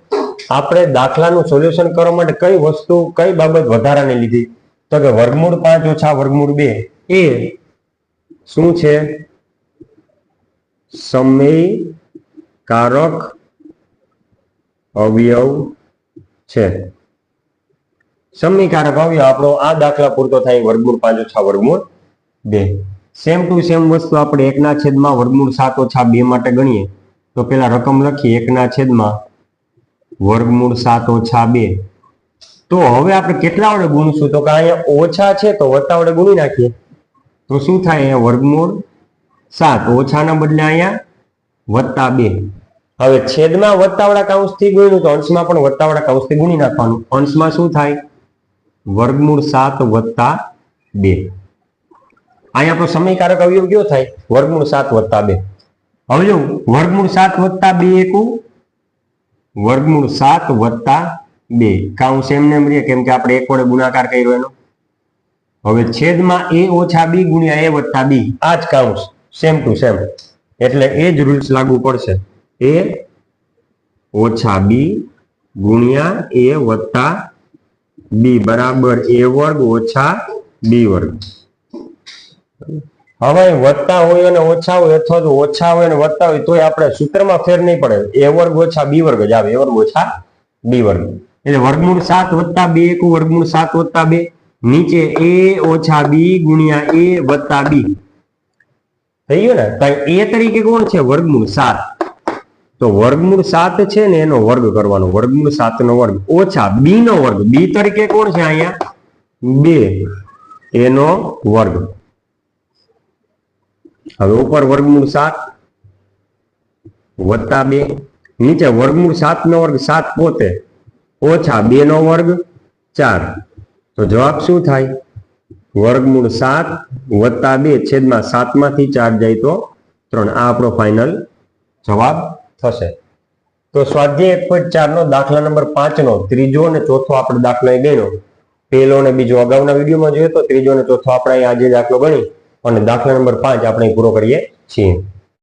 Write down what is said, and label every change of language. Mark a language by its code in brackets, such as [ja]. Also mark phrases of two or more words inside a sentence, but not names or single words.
[gu] આપણે દાખલાનું સોલ્યુશન કરવા માટે કઈ બાબત વધારાની લીધી તો કે વર્ગમૂળ 5 ઓછા વર્ગમૂળ 2 એ શું છે સમયકારક અવયવ છે। સમીકારક અવયવ આપણો આ દાખલો પૂરતો થાય વર્ગમૂળ 5 ઓછા વર્ગમૂળ 2। [en] same to same [gu] વસ્તુ આપણે 1/7 વર્ગમૂળ 7 ઓછા 2 માટે ગણીએ તો પેલા રકમ લખી 1/7 વર્ગમૂળ 7 ઓછા 2। તો હવે આપણે કેટલા વડે ગુણીશું તો કે અહીંયા ઓછા છે તો વત્તા વડે ગુણી નાખીએ તો શું થાય અહીંયા વર્ગમૂળ 7 ઓછાના બદલે અહીંયા વત્તા 2। હવે છેદમાં વત્તાવાળા કૌંસથી ગુણ્યું તો અંશમાં પણ વત્તાવાળા કૌંસથી ગુણી નાખવાનું। અંશમાં શું થાય વર્ગમૂળ 7 વત્તા 2। અહીં આપણો સમીકારક અવયવ કયો થાય વર્ગમૂળ 7 વત્તા 2। હવે જો વર્ગમૂળ 7 વત્તા 2 એકુ વર્ગમૂળ 7 વત્તા 2 કૌંસ એમનેમ રહે કેમ કે આપણે એક વડે ગુણાકાર કર્યો એનો। હવે છેદમાં a ઓછા b ગુણ્યા a વત્તા b આ જ કૌંસ [en] same to same [gu] એટલે એ જ રૂલ્સ लागू પડશે a ઓછા b ગુણ્યા a વત્તા b બરાબર a વર્ગ ઓછા b વર્ગ। હવે વત્તા હોય અને ઓછા હોય અથવા તો ઓછા હોય અને વત્તા હોય તોય આપણે સૂત્રમાં ફેર નહીં પડે a વર્ગ ઓછા b વર્ગ જ આવે a વર્ગ ઓછા b વર્ગ। એટલે વર્ગમૂળ 7 વત્તા 2 એકુ વર્ગમૂળ 7 વત્તા 2 નીચે a ઓછા b ગુણ્યા a વત્તા b થઈ ગયું ને। તો a તરીકે કોણ છે વર્ગમૂળ 7 તો વર્ગમૂળ 7 છે ને એનો વર્ગ કરવાનો વર્ગમૂળ 7 નો વર્ગ ઓછા b નો વર્ગ b તરીકે કોણ છે અહીંયા 2 એનો વર્ગ। હવે ઉપર વર્ગમૂળ 7 વત્તા 2 નીચે વર્ગમૂળ 7 નો વર્ગ 7 પોતે ઓછા 2 નો વર્ગ 4 તો જવાબ શું થાય વર્ગમૂળ 7 વત્તા 2 છેદમાં 7 માંથી 4 જાય તો 3। આ આપણો ફાઇનલ જવાબ થશે। તો સ્વાધ્યાય 1.4 નો દાખલા નંબર 5 નો ત્રીજો અને ચોથો આપણે દાખલો અહીં ગણ્યો। પહેલો અને બીજો અગાઉના વિડીયોમાં જોયો તો ત્રીજો અને ચોથો આપણે આજે દાખલો ગણી અને દાખલા નંબર 5 આપણે પૂરો કરીએ છીએ।